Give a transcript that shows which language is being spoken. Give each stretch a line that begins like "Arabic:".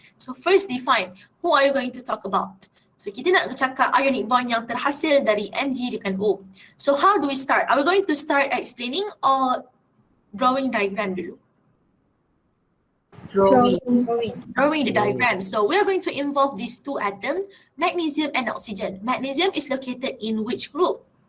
English: So first define, who are you going to talk about?
Malay: So kita nak cakap ionic bond yang terhasil dari Mg dengan O.
English: So how do we start? Are we going to start explaining or drawing diagram dulu? Drawing the diagram. So we are going to involve these 2 atoms, magnesium and oxygen. Magnesium is located in which group?